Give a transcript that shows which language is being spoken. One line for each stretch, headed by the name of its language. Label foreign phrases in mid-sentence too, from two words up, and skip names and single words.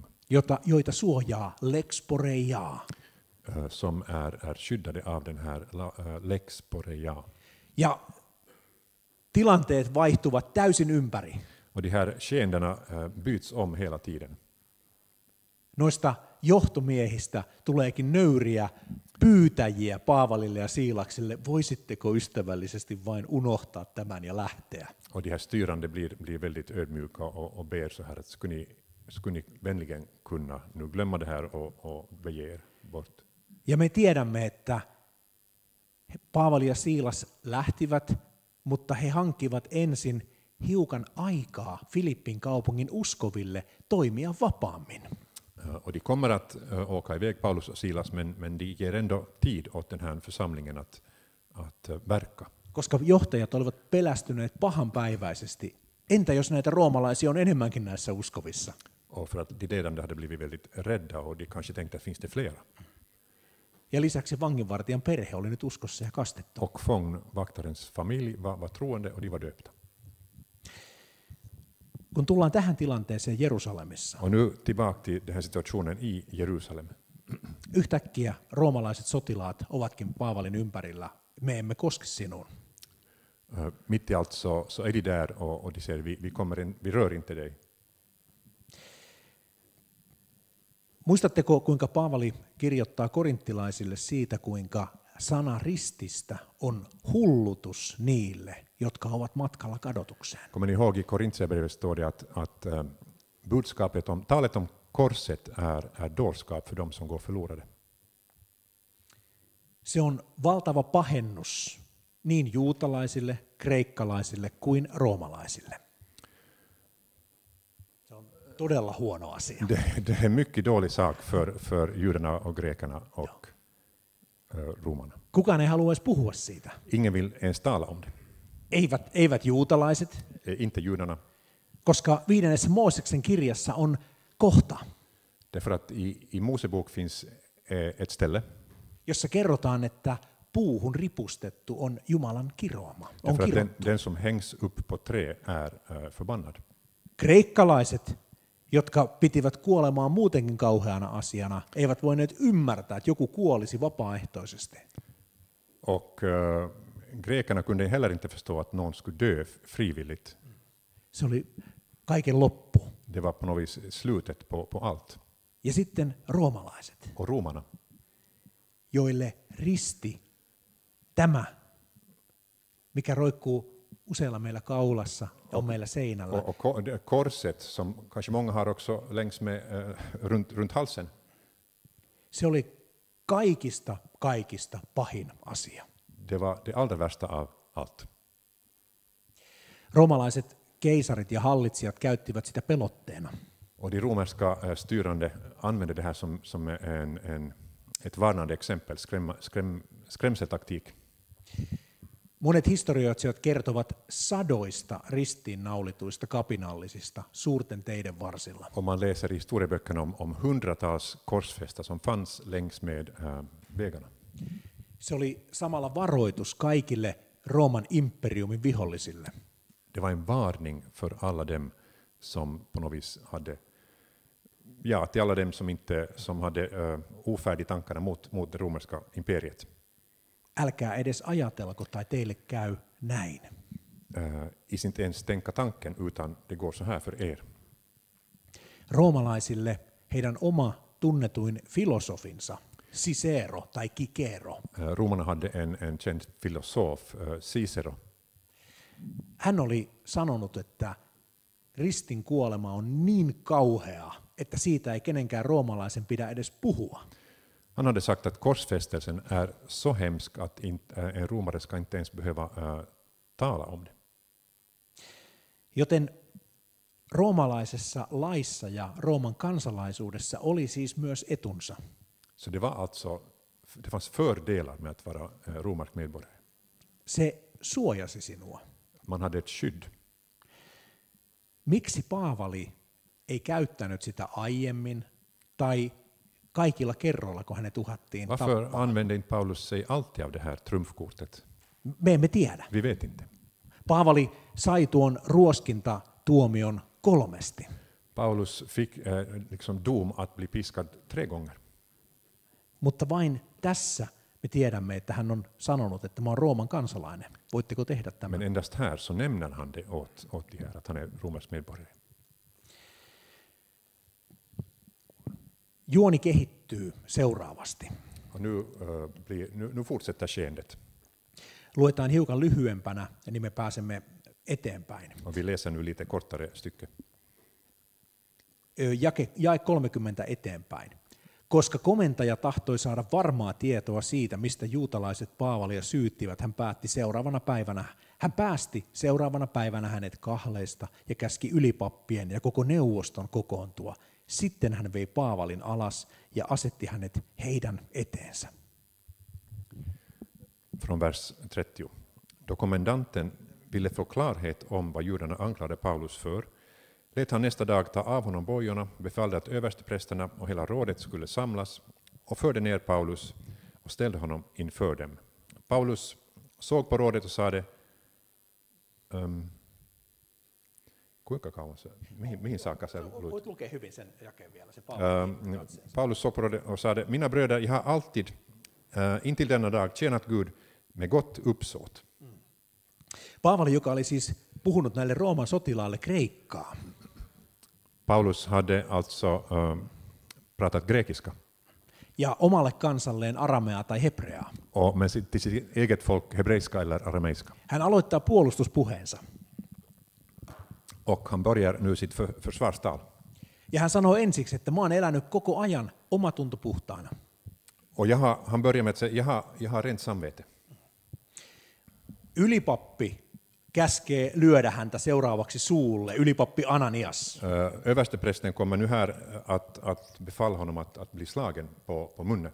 Finnish: joita suojaa lex Poreia.
Swedish: som är skyddade av den här lex Poreia.
Finnish: Ja tilanteet vaihtuvat täysin ympäri.
Swedish: Och de här skeendena byts om hela tiden.
Finnish: Noista johtomiehistä tuleekin nöyriä pyytäjiä Paavalille ja Siilakselle. Voisitteko ystävällisesti vain unohtaa tämän ja lähteä?
Swedish: Och de här styrande blir väldigt ödmjuka och ber så här att skulle ni vänligen kunna nu glömma det här och bege er bort.
Finnish: Ja me tiedämme, että Paavali ja Siilas lähtivät, mutta he hankkivat ensin hiukan aikaa Filippin kaupungin uskoville toimia vapaammin.
Swedish: Och de kommer att åka iväg, Paulus och Silas, men de ger ändå tid åt den här församlingen att verka.
Finnish: Koska johtajat olivat pelästyneet pahanpäiväisesti. Entä jos näitä roomalaisia on enemmänkin näissä uskovissa?
Swedish: Och för att de ledande hade blivit väldigt rädda och de kanske tänkte att finns det flera.
Finnish: Ja lisäksi vanginvartijan perhe oli nyt uskossa ja kastettu.
Swedish: Och fångvaktarens familj var troende och de var döpta.
Finnish: Kun tullaan tähän tilanteeseen Jerusalemissa,
Swedish: Och nu tillbaka till den här situationen i Jerusalem.
Finnish: yhtäkkiä roomalaiset sotilaat ovatkin Paavalin ympärillä. Me emme koske sinuun.
Swedish: Mitt i allt så är de där och de säger vi rör inte dig.
Finnish: Muistatteko, kuinka Paavali kirjoittaa korinttilaisille siitä, kuinka sana rististä on hullutus niille, jotka ovat matkalla kadotukseen?
Swedish: Kommer ni ihåg i Korintierbrevet står det att budskapet talet om korset är dårskap för dem som går förlorade.
Finnish: Se on valtava pahennus niin juutalaisille, kreikkalaisille kuin roomalaisille. todella huono asia.
Swedish: Det är mycket dålig sak för judarna och grekerna och romarna.
Finnish: Kukaan ei halua edes puhua siitä.
Swedish: Ingen vill ens tala om det.
Finnish: Eivät juutalaiset,
Swedish: Inte judarna.
Finnish: koska 5. Mooseksen kirjassa on kohta,
Swedish: Därför att i Mosebok finns ett ställe.
Finnish: jossa kerrotaan, että puuhun ripustettu on Jumalan kiroama. On
Swedish: Därför att
Finnish: kirottu.
Swedish: den som hängs upp på trä är förbannad.
Finnish: Kreikkalaiset, jotka pitivät kuolemaa muutenkin kauheana asiana, eivät voineet ymmärtää, että joku kuolisi vapaaehtoisesti.
Swedish: Och grekerna kunde heller inte förstå att någon skulle dö frivilligt.
Finnish: Se oli kaiken loppu.
Swedish: Det var på något vis slutet på allt.
Finnish: Ja sitten roomalaiset,
Swedish: Och romarna,
Finnish: joille risti, tämä, mikä roikkuu useilla meillä kaulassa ja on meillä seinällä,
Swedish: och korset som kanske många har också längs med runt halsen.
Finnish: se oli kaikista pahin asia.
Swedish: Det var det allra värsta av allt.
Finnish: Roomalaiset keisarit ja hallitsijat käyttivät sitä pelotteena.
Swedish: Och de romerska styrande använde det här som ett varnande exempel, skrämseltaktik.
Finnish: Monet historioitsijat kertovat sadoista ristiinnaulituista kapinallisista suurten teiden varsilla.
Swedish: Och man läser i historieböckerna om hundratals korsfästar som fanns längs med vägarna.
Finnish: Se oli samalla varoitus kaikille Rooman imperiumin vihollisille.
Swedish: Det var en varning för alla dem som på något vis hade, till alla dem som hade ofärdiga tankarna mot det romerska imperiet.
Finnish: Älkää edes ajatelko tai teille käy näin.
Swedish: Inte ens tänka tanken, utan det går så här för er.
Finnish: Roomalaisille heidän oma tunnetuin filosofinsa, Cicero tai Cicero.
Swedish: Romarna hade en känd filosof, Cicero.
Finnish: Hän oli sanonut, että ristin kuolema on niin kauhea, että siitä ei kenenkään roomalaisen pidä edes puhua.
Swedish: Han hade sagt att korsfästelsen är så hemsk att en romare ska inte ens behöva tala om det.
Finnish: Joten roomalaisessa laissa ja Rooman kansalaisuudessa oli siis myös etunsa.
Swedish: Så det fanns fördelar med att vara romersk medborgare.
Finnish: Se suojasi sinua.
Swedish: Man hade ett skydd.
Finnish: Miksi Paavali ei käyttänyt sitä aiemmin tai kaikilla kerroilla, kun hänet uhattiin
Swedish: Varför
Finnish: tappaa?
Swedish: använde inte Paulus sig alltid av det här trumfkortet?
Finnish: Me emme tiedä.
Swedish: Vi vet inte.
Finnish: Paavali sai tuon ruoskintatuomion 3.
Swedish: Paulus fick liksom dom att bli piskad 3 gånger.
Finnish: Mutta vain tässä me tiedämme, että hän on sanonut, että mä oon Rooman kansalainen. Voitteko tehdä tämän?
Swedish: Men endast här så nämner han det åt de här, att han är romersk medborgare.
Finnish: Juoni kehittyy seuraavasti.
Swedish: Och nu fortsätter skeendet.
Finnish: Luetaan hiukan lyhyempänä, niin me pääsemme eteenpäin.
Swedish: Och vi läser nu lite kortare stycke.
Finnish: Jae 30 eteenpäin. Koska komentaja tahtoi saada varmaa tietoa siitä, mistä juutalaiset Paavalia syyttivät, hän päästi seuraavana päivänä hänet kahleista ja käski ylipappien ja koko neuvoston kokoontua. Sitten hän vei Paavalin alas ja asetti hänet heidän eteensä.
Swedish: Från vers 30. Då kommendanten ville få klarhet om vad judarna anklagade Paulus för, lät han nästa dag ta av honom bojorna, befallde att översteprästerna och hela rådet skulle samlas och förde ner Paulus och ställde honom inför dem. Paulus såg på rådet och sade,
Finnish: kuinka kauan se, mihin saakka se luit? Voit lukea hyvin sen jakeen vielä. Se
Swedish: Paulus såg på rådet och sade, mina bröder, jag har alltid intill denna dag tjänat Gud med gott uppsåt.
Finnish: Paavali, joka oli siis puhunut näille Rooman sotilaille kreikkaa.
Swedish: Paulus hade alltså pratat grekiska.
Finnish: Ja omalle kansalleen arameaa tai hebreaa.
Swedish: Men till sitt eget folk hebreiska eller arameiska.
Finnish: Hän aloittaa puolustuspuheensa.
Swedish: Och han börjar nu sitt försvarstal.
Finnish: Ja hän sanoo ensiksi, että mä oon elänyt koko ajan omatunto puhtaana.
Swedish: Och han börjar med att säga, jag har rent samvete.
Finnish: Ylipappi käskee lyödä häntä seuraavaksi suulle, ylipappi Ananias.
Swedish: Översteprästen kommer nu här att befalla honom att bli slagen på munnen.